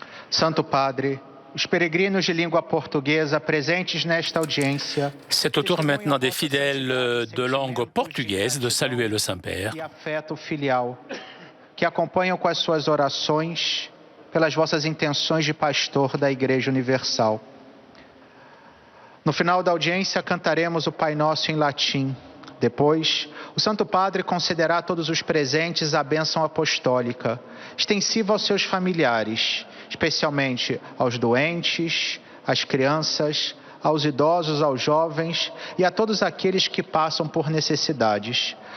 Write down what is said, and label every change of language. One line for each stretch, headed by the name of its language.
Portuguese: Santo Padre, os peregrinos de língua portuguesa presentes nesta audiência.
French: C'est au tour maintenant des fidèles de langue portugaise de saluer le Saint-Père.
Portuguese: E afeto filial, que acompanham com as suas orações pelas vossas intenções de pastor da Igreja Universal. No final da audiência cantaremos o Pai Nosso em latim. Depois, o Santo Padre concederá a todos os presentes a bênção apostólica, extensiva aos seus familiares, especialmente aos doentes, às crianças, aos idosos, aos jovens e a todos aqueles que passam por necessidades.